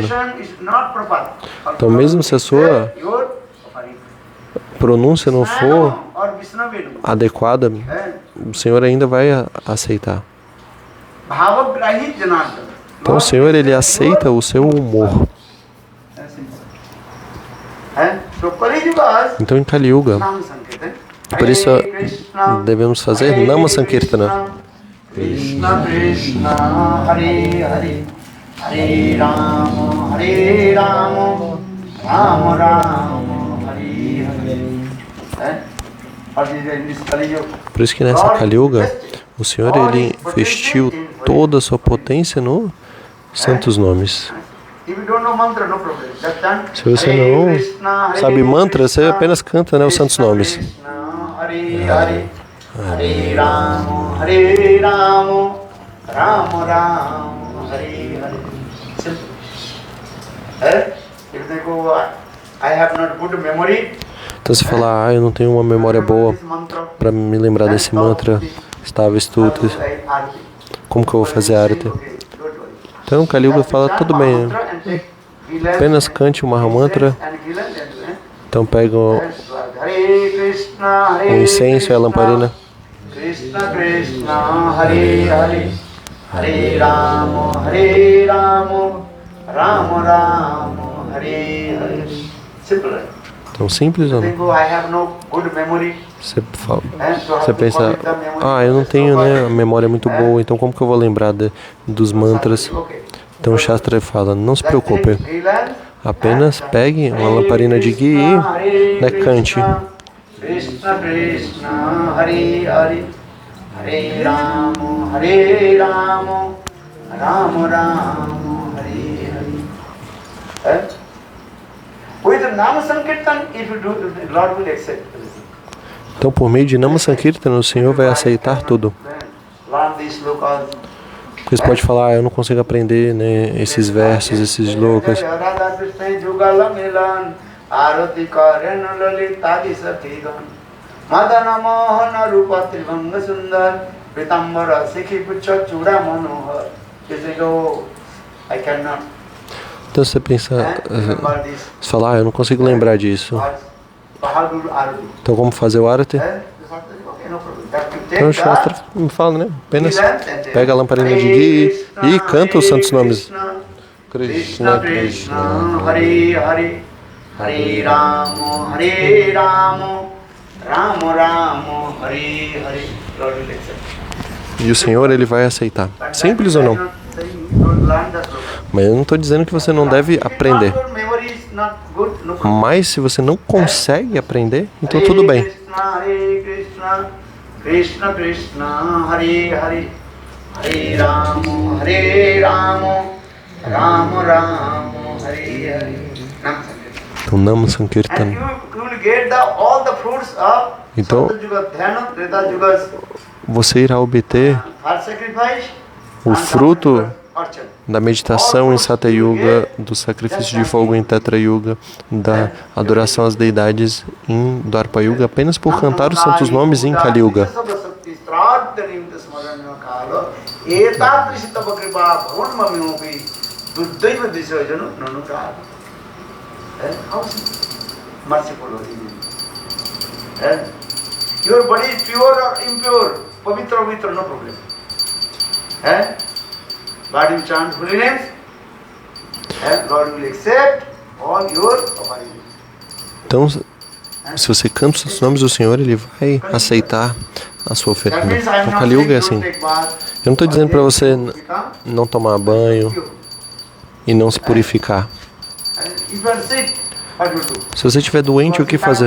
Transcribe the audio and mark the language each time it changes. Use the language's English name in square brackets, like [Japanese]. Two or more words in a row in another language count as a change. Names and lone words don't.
[Portuguese] Então, mesmo se a sua pronúncia não for adequada, o Senhor ainda vai aceitar. Então, o Senhor, Ele aceita o seu humor. Então, em Kali Yuga, por isso devemos fazer [Sanskrit] Nama Sankirtana. Krishna Krishna Hare Hare Hare Rama Rama Rama Hare Hare. [Portuguese] Por isso que nessa Kali Yuga, o Senhor, Ele vestiu toda a sua potência nos santos nomes. Se você não sabe mantra, você apenas canta, né, os santos nomes. [Sanskrit] Hare Rama, Rama Rama, Hare Hare. [English] If they go, I have not good memory. [Portuguese] Então se falar, eu não tenho uma memória boa para me lembrar desse mantra, estava estudo, como que eu vou fazer a arati? Então Kali Yuga fala, tudo bem, apenas cante o Mahamantra. Então pega o incenso e a lamparina. [Sanskrit] Krishna Krishna Hare Hare Hare Rama Rama Rama Hare Hare. [English] Simple. [Portuguese] Então simples ou não? Você pensa, eu não tenho, né, a memória muito boa, então como que eu vou lembrar dos mantras? Então o Shastra fala, não se preocupe, apenas pegue uma lamparina de ghee e, né, cante. [Sanskrit] Krishna Krishna Hare Hare Hare Rama Rama Rama Hare Hare. [English] With the [Sanskrit] Nama Sankirtan, [English] if you do, the Lord will accept. [Portuguese] Então, por meio de [Sanskrit] Nama Sankirtan, [Portuguese] o Senhor vai aceitar tudo. Porque você pode falar, eu não consigo aprender, né, esses versos, esses slokas. Então você pensa, você fala, eu não consigo lembrar disso. Então como fazer o arati? Então o Shastra me fala, né? Apenas pega a lamparina de ghee e canta os santos nomes. [Sanskrit] Krishna Krishna Hare Hare Hare Rama Rama Rama Hare Hare. [Portuguese] E o Senhor, Ele vai aceitar. Simples ou não? Mas eu não estou dizendo que você não deve aprender. [English] not good, no problem. [Portuguese] Mas se você não consegue aprender, então tudo bem. [Sanskrit] Hare Krishna, Krishna Krishna, Hare Hare, Hare Rama, Rama Rama, Hare Hare. Então, Nama Sankirtan. [English] And you will get all the fruits of [Portuguese] Então, [Sanskrit] Satya Yuga, Dhyana, Treta Yugas, [Portuguese] você irá obter [English] heart sacrifice, [Portuguese] o [English] and [Portuguese] fruto [Sanskrit] Dhamma Archana. [Portuguese] da meditação em Satya Yuga, do sacrifício de fogo em Tetra Yuga, da adoração às deidades em Dwapara Yuga, apenas por cantar os santos nomes em Kali Yuga. [English] Your body is pure or impure, [Sanskrit] pavitra, pavitra, [English] no problem. But you chant holy names, Lord will accept all your offerings. [Portuguese] Então, se você canta os santos nomes do Senhor, Ele vai aceitar a sua oferta. O Kali Yuga é assim. Eu não estou dizendo para você não tomar banho e não se purificar. Se você estiver doente, o que fazer?